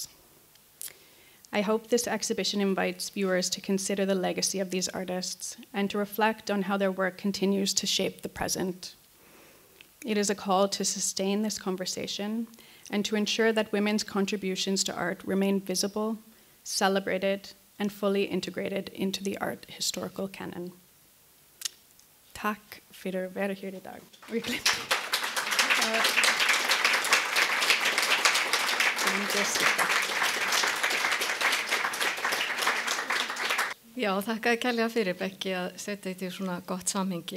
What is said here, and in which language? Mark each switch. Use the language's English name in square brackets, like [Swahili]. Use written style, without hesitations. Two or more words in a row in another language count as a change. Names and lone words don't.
[English] I hope this exhibition invites viewers to consider the legacy of these artists and to reflect on how their work continues to shape the present. It is a call to sustain this conversation and to ensure that women's contributions to art remain visible, celebrated, and fully integrated into the art historical canon. [Icelandic] Takk fyrir að vera hér í dag. Já, þakkaði kærlega fyrir Bekki að setja þetta í svona gott samhengi.